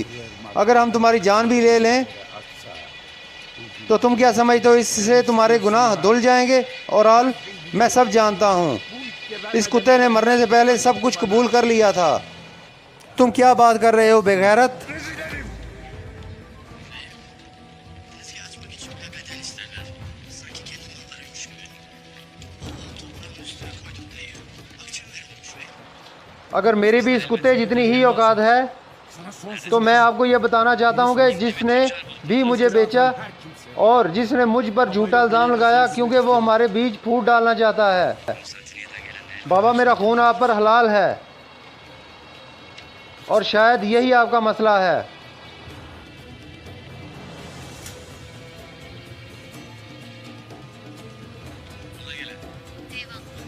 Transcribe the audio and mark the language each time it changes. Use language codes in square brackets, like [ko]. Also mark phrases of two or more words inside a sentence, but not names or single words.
[ur] اگر ہم تمہاری جان بھی لے لیں تو تم کیا سمجھتے ہو اس سے تمہارے گناہ دھل جائیں گے? اور آل میں سب جانتا ہوں، اس کتے نے مرنے سے پہلے سب کچھ قبول کر لیا تھا. تم کیا بات کر رہے ہو بے غیرت? [tr] Tezgah açmak için ne bedel isterler. Sanki kendi mallarıymış gibi. Allah toprağın üstüne koyduk dayı. Akçe verilmiş ve [ur] اگر میری بھی اس کتے جتنی ہی اوقات ہے تو میں آپ کو یہ بتانا چاہتا ہوں کہ جس نے بھی مجھے بیچا اور جس نے مجھ پر جھوٹا الزام لگایا، کیونکہ وہ ہمارے بیچ پھوٹ ڈالنا چاہتا ہے. بابا میرا خون آپ پر حلال ہے اور شاید یہی آپ کا مسئلہ ہے. [tr] Eyvallah.